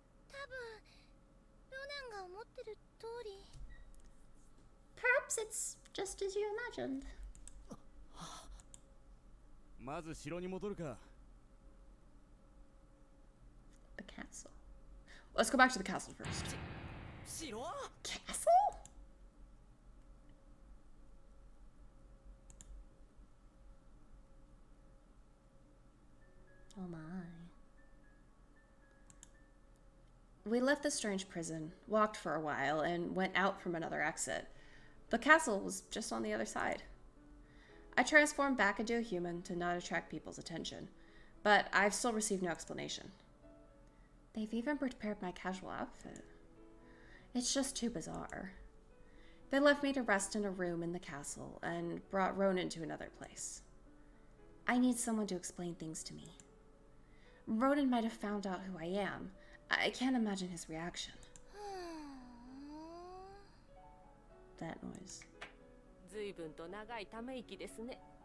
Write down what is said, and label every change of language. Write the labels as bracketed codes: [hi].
[ja] 多分ロナンが思ってる通り。 [en] Perhaps it's just as you imagined. [ja] まず城に戻るか。 [en] The castle. Let's go back to the castle first. [ja] 城？ [en] Castle? Oh my. We left the strange prison, walked for a while, and went out from another exit. The castle was just on the other side. I transformed back into a human to not attract people's attention, but I've still received no explanation. They've even prepared my casual outfit. It's just too bizarre. They left me to rest in a room in the castle and brought Ronan to another place. I need someone to explain things to me. Ronan might have found out who I am. I can't imagine his reaction. That noise. [ja] 随分と長いため息ですね。